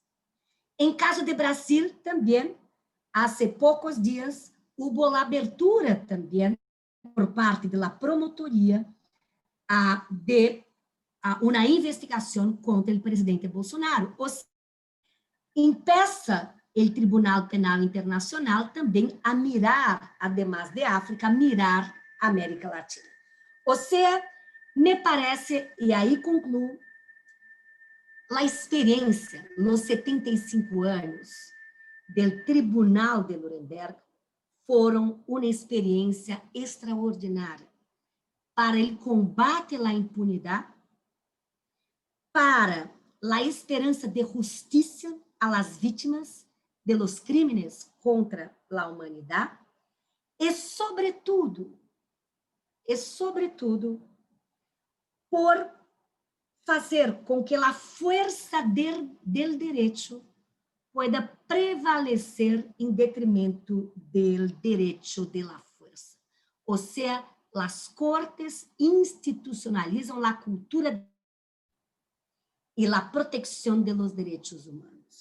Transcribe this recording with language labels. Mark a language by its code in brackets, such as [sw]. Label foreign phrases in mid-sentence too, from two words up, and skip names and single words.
[pt] Em caso de Brasil, também, há poucos dias, houve a abertura também, por parte da promotoria, de uma investigação contra o presidente Bolsonaro. Ou seja, impeça o Tribunal Penal Internacional também a mirar, [es] además de [pt] África, a mirar a América Latina. Ou seja, me parece, e aí concluo, a experiência nos 75 anos do Tribunal de Nuremberg foram uma experiência extraordinária para [es] el combate a la impunidad, para la esperanza de justicia a las víctimas de los crímenes contra la humanidad, [pt] e sobretudo, por fazer com que a força del direito [es] pueda prevalecer [pt] em detrimento [es] del derecho de la fuerza. O sea, las cortes institucionalizam la cultura y la protección de los derechos humanos.